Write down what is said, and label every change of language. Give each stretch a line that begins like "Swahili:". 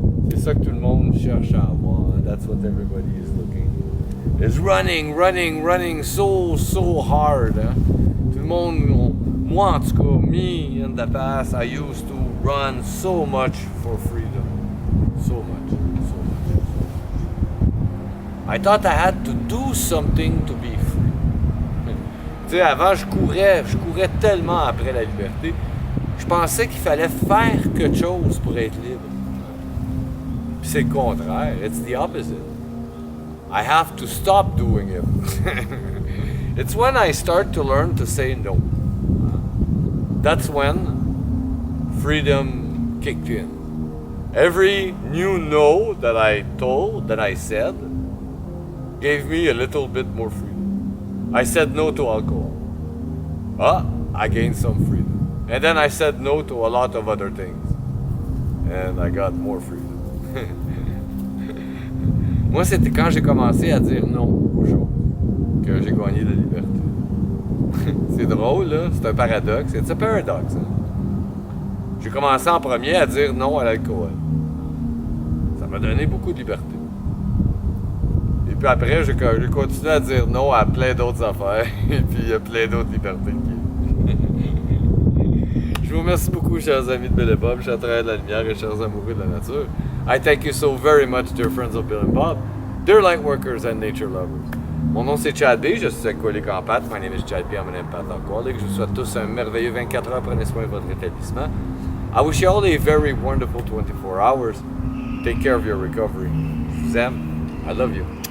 French: C'est ça que tout le monde cherche à avoir.
English: That's what everybody is looking. Is running so hard. Hein?
French: Tout le monde, moi en tout cas,
English: me in the past, I used to run so much for freedom. So much. I thought I had to do something to be free.
French: Tu sais, avant, je courais tellement après la liberté. Je pensais qu'il fallait faire quelque chose pour être libre. Puis c'est le contraire.
English: It's the opposite. I have to stop doing it. It's when I start to learn to say no. That's when freedom kicked in. Every new no that I said, gave me a little bit more freedom. I said no to alcohol. I gained some freedom. And then I said no to a lot of other things. And I got more freedom.
French: Moi, c'était quand j'ai commencé à dire non aux choses que j'ai gagné de la liberté. C'est drôle, là. C'est un paradoxe. C'est un paradoxe. Hein? J'ai commencé en premier à dire non à l'alcool. Ça m'a donné beaucoup de liberté. Et puis après, j'ai continué à dire non à plein d'autres affaires. Et puis il y a plein d'autres libertés qui... Je vous remercie beaucoup, chers amis de Bill et Bob, chers travailleurs de la lumière et chers amoureux de la nature.
English: I thank you so very much, dear friends of Bill and Bob, dear light workers and nature lovers.
French: Mon nom c'est Chad B, je suis alcoolique en pâte.
English: My name is Chad B, I'm an empath alcoholic.
French: Je vous souhaite tous un merveilleux 24 heures. Prenez soin de votre établissement.
English: I wish you all a very wonderful 24 hours. Take care of your recovery.
French: Je vous aime.
English: I love you.